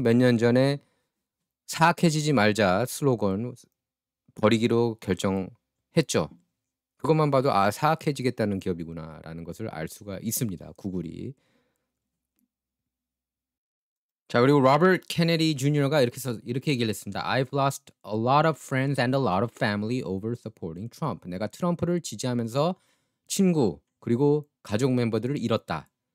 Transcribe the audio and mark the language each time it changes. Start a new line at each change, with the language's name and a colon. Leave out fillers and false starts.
Korean: 몇 년 전에 사학해지지 말자 슬로건 버리기로 결정했죠. 그것만 봐도 아 사학해지겠다는 기업이구나라는 것을 알 수가 있습니다. 구글이. 자, 그리고 로버트 케네디 주니어가 이렇게 얘기를 했습니다.
English: I've lost a lot of friends and a lot of family over supporting Trump.
Korean: 내가 트럼프를 지지하면서 친구 그리고 가족 멤버들을 잃었다.